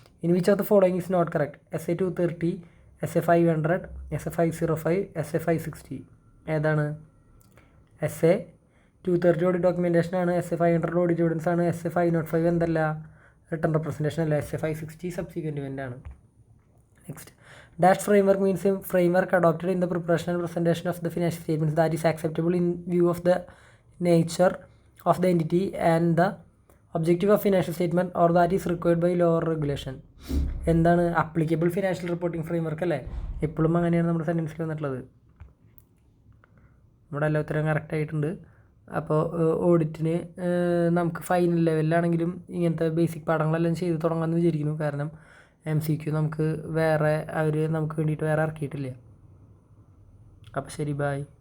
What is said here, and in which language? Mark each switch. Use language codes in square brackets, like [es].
[en] In which of the following is not correct? SA 230, SA 500, SA 505, SA 560. [ml] ഏതാണ്? SA 230 audit documentation ആണ്. SA 500 audit evidence ആണ്. SA 505 എന്തല്ല? Return representation അല്ല. SA 560 subsequent event ആണ്. [en] Next, dash framework means a framework adopted in the preparation and presentation of the financial statements that is acceptable in view of the nature of the entity and the objective of financial statement or that is required by law or regulation. [ml] എന്താണ്? Applicable financial reporting framework അല്ലേ? എപ്പോഴും അങ്ങനെയാണ് നമ്മുടെ സെൻറ്റൻസിൽ വന്നിട്ടുള്ളത്. നമ്മുടെ എല്ലാ ഉത്തരം correct ആയിട്ടുണ്ട്. അപ്പോൾ ഓഡിറ്റിന് നമുക്ക് ഫൈനൽ ലെവലിലാണെങ്കിലും ഇങ്ങനത്തെ ബേസിക് പാഠങ്ങളെല്ലാം ചെയ്ത് തുടങ്ങാമെന്ന് വിചാരിക്കുന്നു. കാരണം MCQ നമുക്ക് വേറെ അവർ നമുക്ക് വേണ്ടിയിട്ട് വേറെ ഇറക്കിയിട്ടില്ല. അപ്പോൾ ശരി, ബൈ.